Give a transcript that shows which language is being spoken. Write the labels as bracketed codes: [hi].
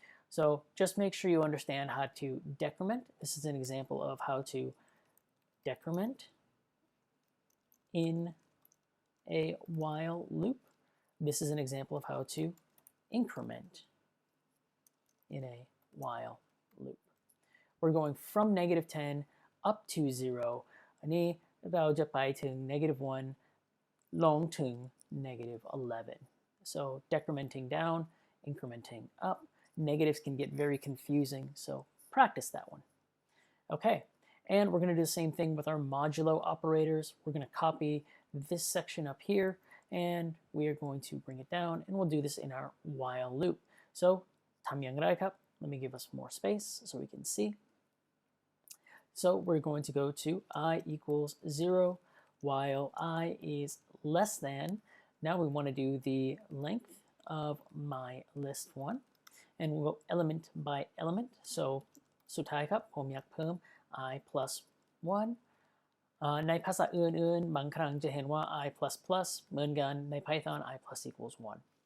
[en] So just make sure you understand how to decrement. This is an example of how to decrement in a while loop. This is an example of how to increment in a while loop. We're going from negative 10 up to 0. [th] อันนี้เราจะไปถึง negative 1 ลงถึง negative 11. [en] So decrementing down, incrementing up. Negatives can get very confusing, so practice that one. Okay, and we're going to do the same thing with our modulo operators. We're going to copy this section up here, and we are going to bring it down, and we'll do this in our while loop. [th] So ทำอย่างไรครับ? [en] Let me give us more space so we can see. So we're going to go to I equals 0 while I is less than. Now we want to do the length of my list 1. And we'll go element by element. [th] So สุดท้ายครับผมอยากเพิ่ม I plus 1. ในภาษาอื่นๆบางครั้งจะเห็นว่า I plus plus เหมือนกันใน Python I plus equals 1.